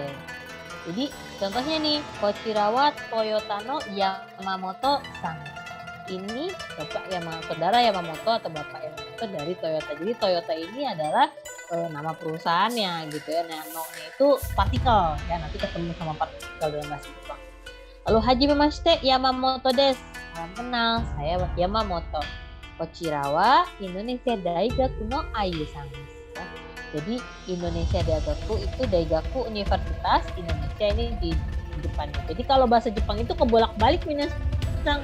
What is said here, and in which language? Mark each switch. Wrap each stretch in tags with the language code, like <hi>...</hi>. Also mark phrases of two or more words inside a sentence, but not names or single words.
<id>Jadi contohnya nih,</id> <ja>こちらはトヨタの山本さん.</ja> <id>Ini Bapak saudara Yamamoto atau Bapak Yamamoto dari Toyota. Jadi Toyota ini adalah nama perusahaannya gitu ya. Nah, no-nya itu partikel ya, nanti ketemu sama partikel dalam bahasa Jepang. Lalu</id> <ja>はじめまして山本です.</ja> <id>Salam kenal, saya Yamamoto.</id> <ja>こちらはインドネシア大学のアユさんです.</ja> <id>Ya. Jadi Indonesia Daigaku itu Daigaku Universitas Indonesia ini di depannya. Jadi kalau bahasa Jepang itu kebolak-balik minasang.</id>